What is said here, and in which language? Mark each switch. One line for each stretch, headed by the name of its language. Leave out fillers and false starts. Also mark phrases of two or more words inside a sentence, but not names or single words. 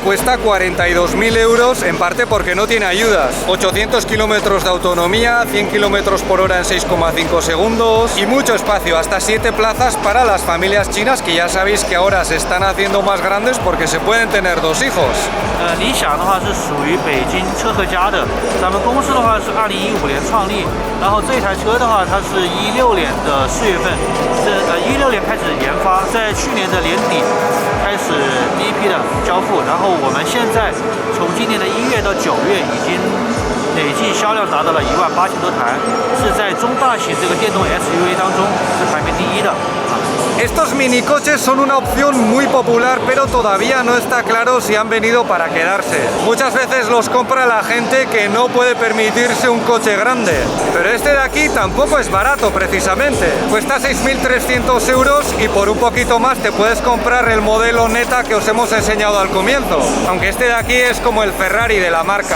Spanish: Cuesta 42.000 euros, en parte porque no tiene ayudas. 800 kilómetros de autonomía, 100 kilómetros por hora en 6,5 segundos y mucho espacio, hasta 7 plazas para las familias chinas que ya sabéis que ahora se están haciendo más grandes porque se pueden tener 2 hijos.
Chinese: 理想的话是属于北京车和家的，咱们公司的话是2015年创立，然后这台车的话它是16年的4月份，16年开始研发，在去年的年底开始第一批的交付，然后我们现在从今年的1月到9月已经累计销量达到了18000多台，是在中大型这个电动 SUV 当中是排名第1的。
Spanish: Estos minicoches son una opción muy popular, pero todavía no está claro si han venido para quedarse. Muchas veces los compra la gente que no puede permitirse un coche grande, pero este de aquí tampoco es barato precisamente. Cuesta 6.300 euros y por un poquito más te puedes comprar el modelo Neta que os hemos enseñado al comienzo, aunque este de aquí es como el Ferrari de la marca.